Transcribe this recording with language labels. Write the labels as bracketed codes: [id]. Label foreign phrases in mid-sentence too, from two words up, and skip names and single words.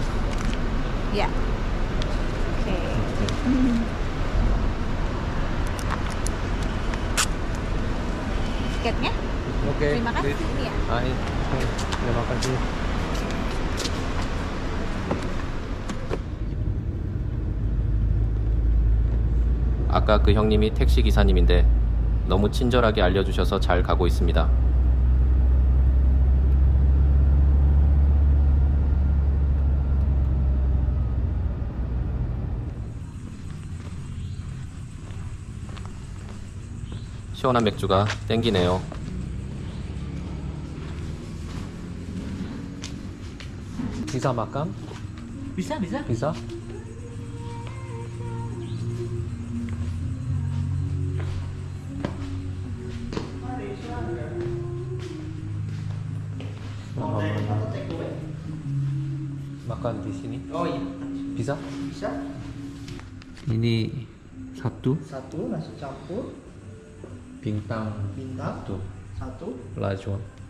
[id] Ya. Oke. Tiketnya? Oke. Terima kasih. Ya. Terima kasih. [ko] 아까 그 형님이 택시 기사님인데 너무 친절하게 알려주셔서 잘 가고 있습니다. 시원한 맥주가 땡기네요. [id] Bisa makan? Bisa. Bisa? Makan di sini? Oh iya. Bisa? Bisa. Ini satu Satu nasi campur bintang bintang. Satu. 라지원.